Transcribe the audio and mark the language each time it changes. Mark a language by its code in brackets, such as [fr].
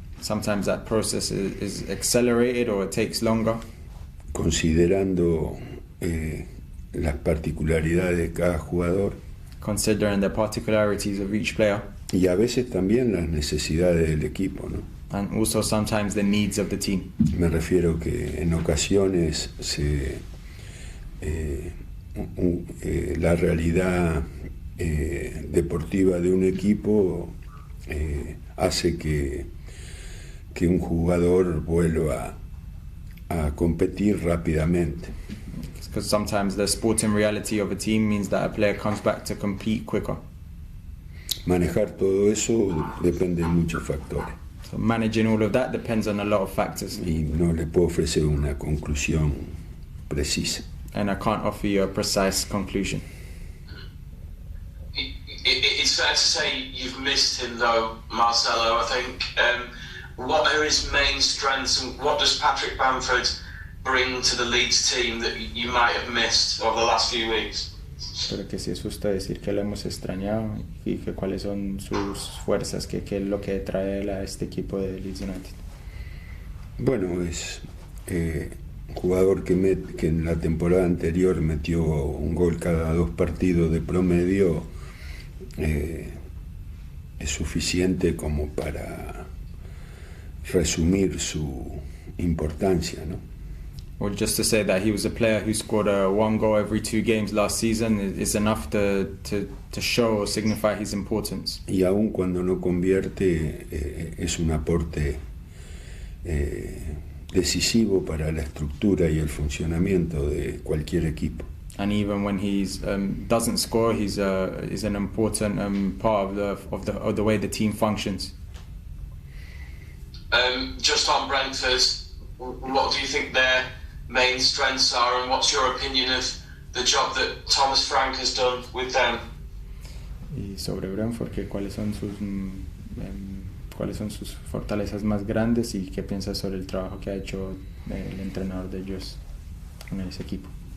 [en] Sometimes that process is accelerated or it takes longer, [es] considerando las particularidades de cada jugador [en] considering the particularities of each player, [es] y a veces también las necesidades del equipo, ¿no? [en] and also sometimes the needs of the team. [es] Me refiero que en ocasiones la realidad deportiva de un equipo hace que un jugador vuelva a competir rápidamente. [en] Because sometimes the sporting reality of a team means that a player comes back to compete quicker. [es] Manejar todo eso depende de muchos factores [en] So managing all of that depends on a lot of factors, [es] y no le puedo ofrecer una conclusión precisa. [en] and I can't offer you a precise conclusion. It's fair to say you've missed him, though, Marcelo. I think. What are his main strengths, and what does Patrick Bamford bring to the Leeds team that you might have missed over the last few weeks? [es] Pero que sí es justo decir que lo hemos extrañado y que cuáles son sus fuerzas, que es lo que trae a este equipo de Leeds United. Bueno, es un jugador que en la temporada anterior metió un gol cada 2 partidos de promedio, es suficiente como para resumir su importancia, ¿no? [en] Or just to say that he was a player who scored 1 goal every 2 games last season is enough to show or signify his importance. [es] Y aun cuando no convierte, es un aporte decisivo para la estructura y el funcionamiento de cualquier equipo. [en] And even when he doesn't score, he's an important part of the way the team functions. Just on Brentford, what do you think their main strengths are, and what's your opinion of the job that Thomas Frank has done with them? [es] Y sobre Brentford, ¿cuáles son sus fortalezas más grandes y qué piensas sobre el trabajo que ha hecho el entrenador de ellos con ese equipo?